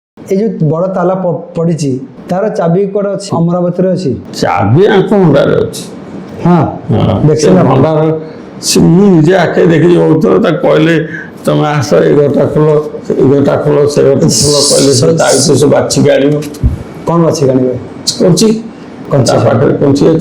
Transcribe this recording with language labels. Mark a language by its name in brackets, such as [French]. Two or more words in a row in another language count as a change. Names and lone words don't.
[Odia] ଏଇ ଯେ ବଡ଼ ତାଲା ପଡ଼ିଛି ତାର ଚାବି କୋଡ଼ ଅଛି ଅମରାବତୀରେ ଅଛି ଚାବି ଆଙ୍କ ଭଣ୍ଡାରରେ ଅଛି। ହଁ ଦେଖିଲା ଭଣ୍ଡାର ମୁଁ ନିଜେ ଆଖି ଦେଖିଛି ବହୁତ ଥର। ତାକୁ କହିଲେ ତମେ ଆସ ଏ ଘରଟା ଖୋଲ, ଏ ଘରଟା ଖୋଲ, ସେ ଘରଟା ଖୋଲ କହିଲେ ସେ ତା ଭିତରେ ସବୁ ବାଛିକି ଆଣିବ। କଣ ବାଛି ଆଣିବେ? କଞ୍ଚି ତା ପାଖରେ କଞ୍ଚି ଅଛି।